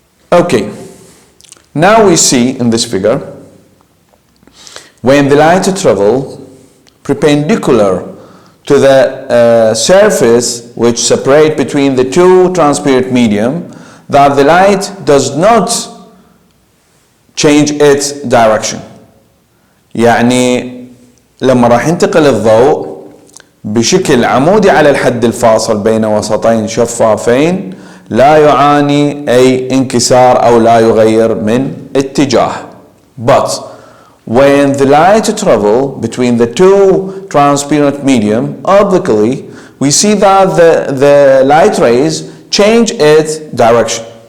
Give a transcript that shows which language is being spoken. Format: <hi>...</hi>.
<en>Okay, now we see in this figure, when the light travel perpendicular to the surface which separate between the two transparent medium, that the light does not change its direction.</en> <ar>يعني لما راح ينتقل الضوء بشكل عمودي على الحد الفاصل بين وسطين شفافين لا يعاني أي انكسار أو لا يغير من اتجاه.</ar> <en>But when the light travel between the two transparent medium obliquely, we see that the light rays change its direction.</en>